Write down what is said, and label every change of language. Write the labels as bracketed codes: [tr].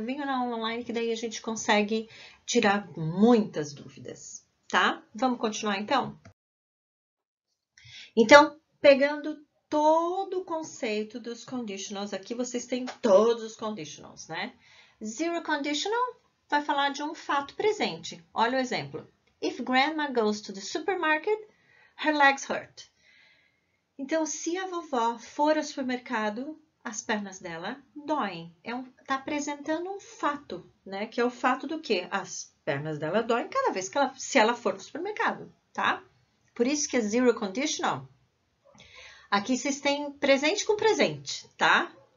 [pt] Venham na aula online que daí a gente consegue tirar muitas dúvidas, tá? Vamos continuar então? Então, pegando todo o conceito dos conditionals, aqui vocês têm todos os conditionals, né? Zero conditional vai falar de um fato presente. Olha o exemplo. [en] If grandma goes to the supermarket, her legs hurt. [pt] Então, se a vovó for ao supermercado, as pernas dela doem. Tá apresentando um fato, né? Que é o fato do quê? As pernas dela doem cada vez que se ela for no supermercado, tá? Por isso que é zero conditional. Aqui vocês têm presente com presente, tá?